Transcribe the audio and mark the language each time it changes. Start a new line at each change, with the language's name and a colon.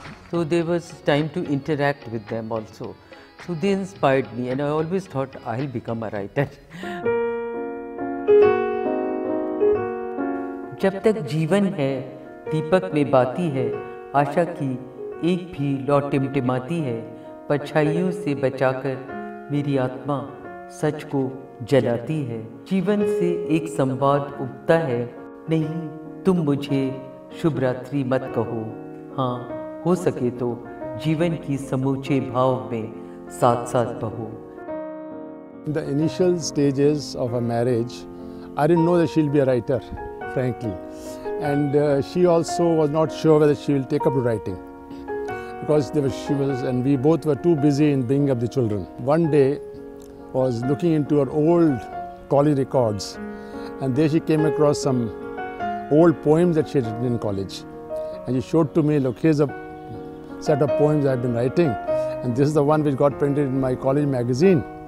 English: So there was time to interact with them also. So they inspired me, and I always thought I'll become a writer.
Hindi: जब तक जीवन है, दीपक में बाती है, आशा की एक भी लौ टिमटिमाती है। परछाइयों से बचाकर मेरी आत्मा सच को जलाती है। जीवन से एक संवाद उगता है, नहीं तुम मुझे शुभ रात्रि मत कहो। हाँ, हो सके तो जीवन की समूचे भाव में साथ साथ बहो।
English: In the initial stages of a marriage, I didn't know that she'll be a writer, frankly, and she also was not sure whether she will take up to writing, because she was, and we both were too busy in bringing up the children. One day was looking into her old college records, and there she came across some old poems that she had written in college, and she showed to me, look, here's a set of poems I've been writing, and this is the one which got printed in my college magazine.